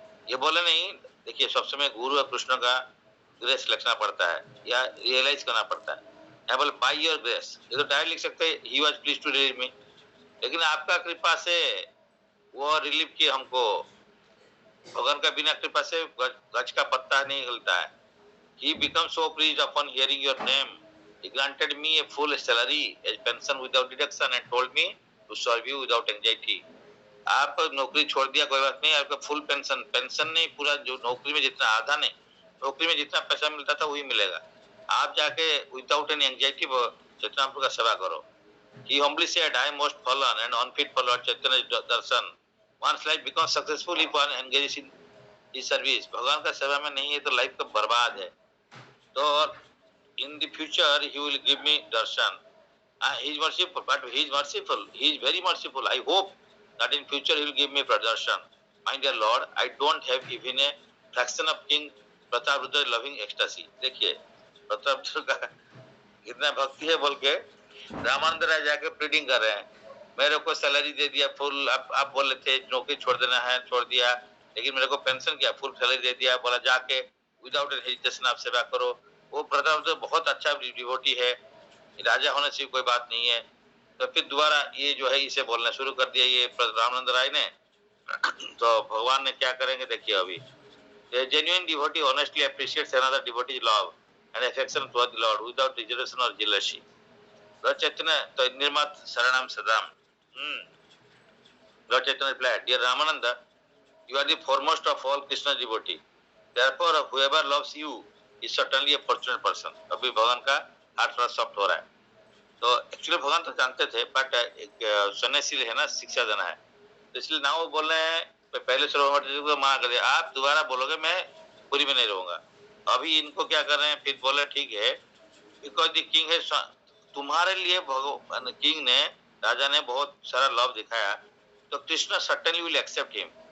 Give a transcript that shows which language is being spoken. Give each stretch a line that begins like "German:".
Hindi: ये बोले नहीं, देखिए सब समय गुरु और कृष्ण का ग्रेस लिखना पड़ता है या रियलाइज करना पड़ता है। यहाँ बोले बाय योर ग्रेस, ये तो डायरेक्ट लिख सकते हैं he was please to relieve मी, लेकिन आपका कृपा से वो रिलीव किए हमको। भगवान का बिना कृपा से गज का पत्ता नहीं हिलता है।
English: He becomes so pleased upon hearing your name. He granted me a full salary as pension without deduction and told me to serve you without anxiety.
Hindi: आप नौकरी छोड़ दिया कोई बात नहीं, आपका फुल पेंशन नहीं, पूरा जो नौकरी में जितना आधा नहीं, नौकरी में जितना पैसा मिलता था वही मिलेगा। आप जाके विदाउट एनी एंजाइटी चैतन्य का सेवा करो।
English: He humbly said, I am most fallen and unfit for Lord Chaitanya's darshan. One's life becomes successful if one engages in his service.
Hindi: भगवान का सेवा में नहीं है तो लाइफ का बर्बाद है।
English: तो in the future he will give me darshan. He is merciful, but he is merciful. He is very merciful. I hope that in future he will give me darshan. My dear Lord, I don't have even a fraction of King Prataparudra loving ecstasy.
Hindi: देखिए प्रतापरुद्र का कितना भक्ति है बोल के रामानंद राय जाके pleading कर रहे हैं, मेरे को सैलरी दे दिया फुल, आप बोले थे नौकरी छोड़ देना है, छोड़ दिया, लेकिन मेरे को पेंशन किया, फुल सैलरी दे दिया, बोला जाके विदाउट हेजिटेशन आप सेवा करो। वो प्रताप तो बहुत अच्छा डिवोटी है, राजा होने से कोई बात नहीं है। तो फिर दोबारा ये जो है इसे बोलना शुरू कर दिया ये रामानंद राय ने। तो भगवान ने क्या करेंगे देखिए अभी।
English: A genuine devotee honestly appreciates another devotee's love and affection toward the Lord without reservation or jealousy. Lord Chaitanya, तो निर्मत शरणम सदाम. Lord Chaitanya replied, Dear Ramananda, you are the foremost of all Krishna devotee. Therefore, whoever loves you is certainly a fortunate person.
Hindi: अभी भगवान का हाथ थोड़ा soft हो रहा है। तो एक्चुअली भगवान तो जानते थे, बट एक सन्यासी है ना, शिक्षा देना है, तो इसलिए ना वो बोल रहे हैं पहले को मना कर दिया, आप दोबारा बोलोगे मैं पूरी में नहीं रहूंगा। अभी इनको क्या कर रहे हैं, फिर बोले ठीक है, बिकॉज द किंग है, तुम्हारे लिए भगवान किंग ने, राजा ने बहुत सारा लव दिखाया, तो
English: Krishna certainly will accept him.